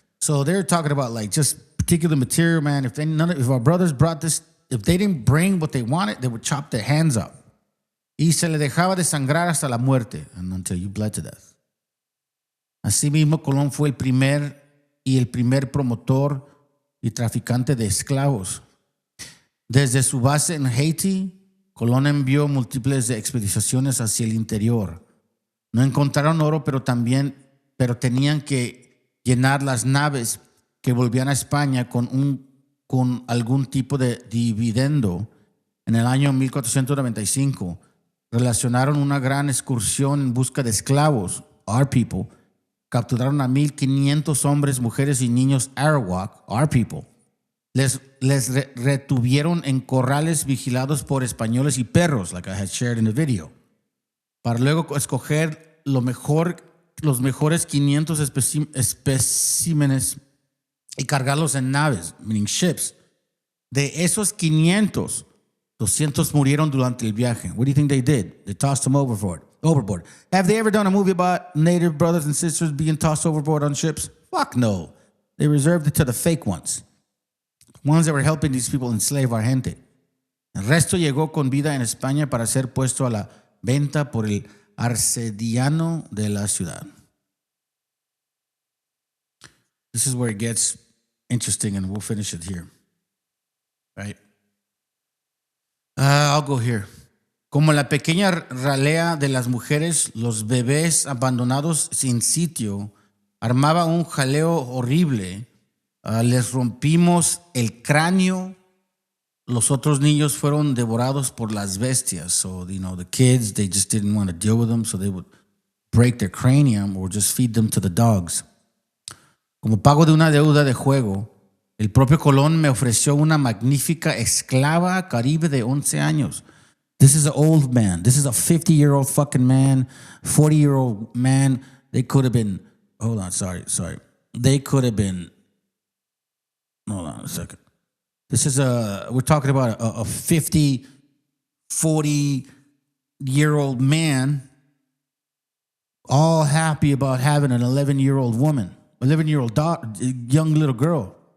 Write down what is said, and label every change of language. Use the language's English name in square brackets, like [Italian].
[English] So they're talking about like just particular material, man. If our brothers brought this, if they didn't bring what they wanted, they would chop their hands up. [Spanish] Y se le dejaba de sangrar hasta la muerte, [English] and until you bled to death. [Spanish] Asimismo, Colón fue el primer promotor y traficante de esclavos. Desde su base en Haití, Colón envió múltiples expediciones hacia el interior. No encontraron oro, pero tenían que llenar las naves que volvían a España con algún tipo de dividendo. En el año 1495, relacionaron una gran excursión en busca de esclavos, [English] our people, [Spanish] capturaron a 1,500 hombres, mujeres y niños Arawak, [English] our people. [Spanish] Les retuvieron en corrales vigilados por españoles y perros, [English] like I had shared in the video, [Spanish] para luego escoger los mejores 500 especímenes y cargarlos en naves, [English] meaning ships. [Spanish] De esos 500, 200 murieron durante el viaje. [English] What do you think they did? They tossed them overboard. Have they ever done a movie about Native brothers and sisters being tossed overboard on ships? Fuck no. They reserved it to the fake ones. Ones that were helping these people enslave our gente. [Spanish] El resto llegó con vida en España para ser puesto a la venta por el arcediano de la ciudad. [English] This is where it gets interesting, and we'll finish it here. Right? I'll go here. [Spanish] Como la pequeña ralea de las mujeres, los bebés abandonados sin sitio, armaba un jaleo horrible. Les rompimos el cráneo. Los otros niños fueron devorados por las bestias. [English] So, the kids, they just didn't want to deal with them, so they would break their cranium or just feed them to the dogs. [Spanish] Como pago de una deuda de juego, el propio Colón me ofreció una magnífica esclava caribe de 11 años. [English] This is an old man. This is a 50-year-old fucking man, 40-year-old man. They could have been, hold on, sorry. They could have been, hold on a second. This is we're talking about a 50, 40-year-old man, all happy about having an 11-year-old woman, 11-year-old young little girl.